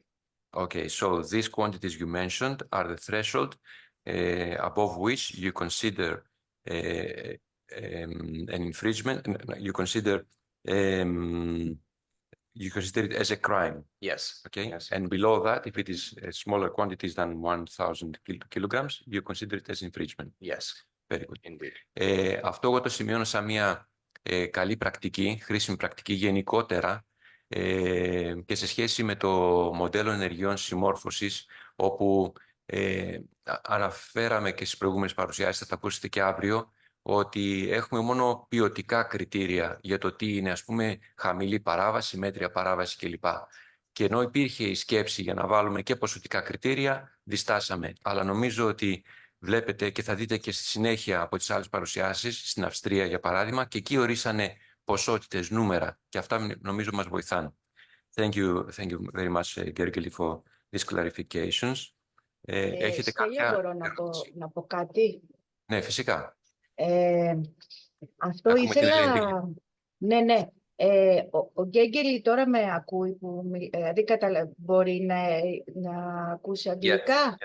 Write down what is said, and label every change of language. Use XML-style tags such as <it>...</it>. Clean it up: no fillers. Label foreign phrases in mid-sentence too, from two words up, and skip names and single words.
<en>Okay, so these quantities you mentioned are the threshold above which you consider an infringement. You consider it as a crime. Yes. Okay, Yes. and below that, if it is smaller quantities than 1,000 kilograms, you consider it as infringement. Yes. Very good. Indeed.</en> <el>Αυτό εγώ το σημειώνω σαν μια καλή πρακτική, χρήσιμη πρακτική γενικότερα και σε σχέση με το μοντέλο ενεργειών συμμόρφωσης, όπου αναφέραμε και στις προηγούμενες παρουσιάσεις, θα τα ακούσετε και αύριο, ότι έχουμε μόνο ποιοτικά κριτήρια για το τι είναι, ας πούμε, χαμηλή παράβαση, μέτρια παράβαση κλπ. Και ενώ υπήρχε η σκέψη για να βάλουμε και ποσοτικά κριτήρια, διστάσαμε. Αλλά νομίζω ότι βλέπετε και θα δείτε και στη συνέχεια από τις άλλες παρουσιάσεις, στην Αυστρία για παράδειγμα, και εκεί ορίσανε ποσότητες, νούμερα, και αυτά νομίζω μας βοηθάνε.</el> <en>Thank you very much, Gergely, for these clarifications.</en> <el>Έχετε κάποια... μπορώ να πω κάτι. Ναι, φυσικά. Αυτό Ακούμε την ήθελα... Ελένη. Ναι. Ο Γκέγκελη τώρα με ακούει, δηλαδή μπορεί να ακούσει αγγλικά.</el>